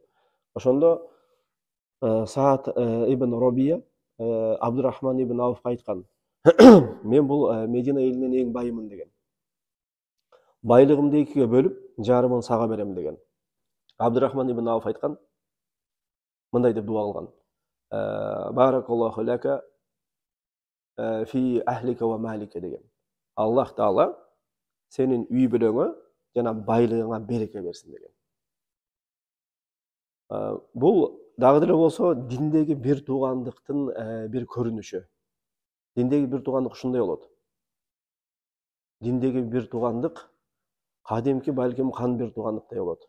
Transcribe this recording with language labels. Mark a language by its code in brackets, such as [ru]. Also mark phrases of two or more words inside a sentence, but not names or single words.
[ky] Ошондо Саад ибн Робия Абдурахман ибн Ауфка айткан: "Мен бул Медина элинин эң байымын" деген. Байлыгымды экиге бөлүп, жарымын сага берем деген. Абдурахман ибн Ауф айткан, мындай деп дуа кылган: [ar] "بارك الله لك في أهلك ومالك" деген. [ky] Аллах Таала сенин үй бүлөңө жана байлыгыңа береке берсин деген. Бул дагы деле болсо диндеги бир туугандыктын бир көрүнүшү. Диндеги бир туугандык ушундай болот. Диндеги бир туугандык кадимки балким кан бир туугандыктай болот.